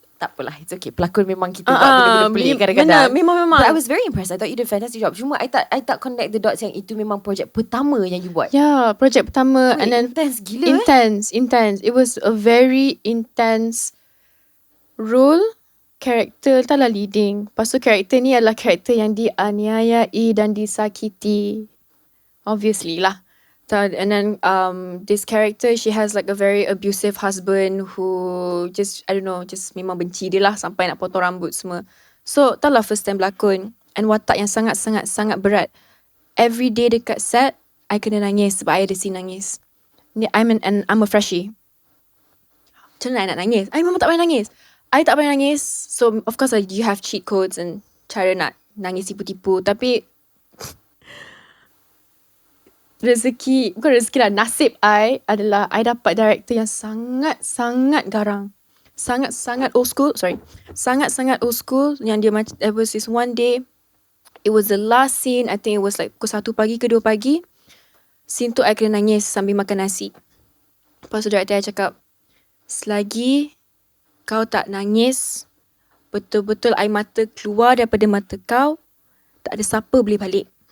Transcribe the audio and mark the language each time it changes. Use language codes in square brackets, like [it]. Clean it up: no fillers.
[ms] tak apalah, [en] it's okay. [ms] Pelakon memang kita buat benda-benda pelik kadang-kadang. Memang. [en] But I was very impressed. I thought you did a fantastic job. [ms] Cuma I tak [en] connect the dots [ms] yang itu memang projek pertama yang you buat. [en] Yeah, projek pertama. And then [ms] intense gila. [en] Intense. It was a very intense role. [ms] Karakter taklah leading. Lepas tu karakter ni adalah karakter yang dianiayai dan disakiti. Obviously lah. [en] And then this character, she has like a very abusive husband who just, I don't know, just [ms] memang benci dia lah sampai nak potong rambut semua. So taklah first time berlakon. And watak yang sangat berat. [en] Every day [ms] dekat set, I kena nangis sebab I ada scene nangis. [en] I'm a freshie. [ms] Macam mana I nak nangis? I memang tak payah nangis. I tak payah nangis. [en] So of course you have cheat codes and [ms] cara nak nangis tipu-tipu. Tapi bukan rezeki lah, nasib I adalah I dapat director yang sangat garang. Sangat old school. Sangat old school. Yang dia macam, [en] there was this one day, it was the last scene, I think it was like [ms] pukul 1 pagi ke 2 pagi. Scene tu I kena nangis sambil makan nasi. Lepas tu director I cakap, selagi kau tak nangis, betul-betul air mata keluar daripada mata kau, tak ada siapa boleh balik.